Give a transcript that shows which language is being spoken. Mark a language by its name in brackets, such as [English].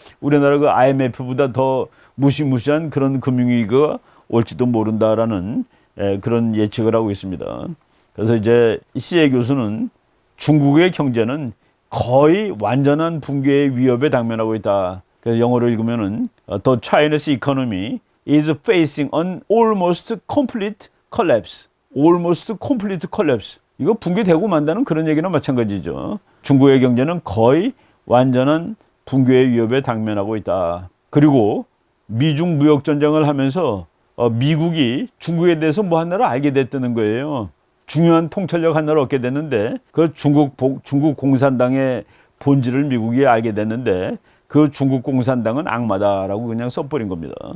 [Korean] 우리나라 그 IMF보다 더 무시무시한 그런 금융위기가 올지도 모른다라는 그런 예측을 하고 있습니다. 그래서 이제 시에 교수는 중국의 경제는 거의 완전한 붕괴의 위협에 당면하고 있다. 그래서 영어로 읽으면은 [English] The Chinese economy is facing an almost complete collapse. almost complete collapse. [Korean] 이거 붕괴되고 만다는 그런 얘기나 마찬가지죠. 중국의 경제는 거의 완전한 붕괴의 위협에 당면하고 있다. 그리고 미중 무역 전쟁을 하면서 미국이 중국에 대해서 뭐 하나를 알게 됐다는 거예요. 중요한 통찰력 하나를 얻게 됐는데 그 중국 공산당의 본질을 미국이 알게 됐는데 그 중국 공산당은 악마다라고 그냥 써버린 겁니다.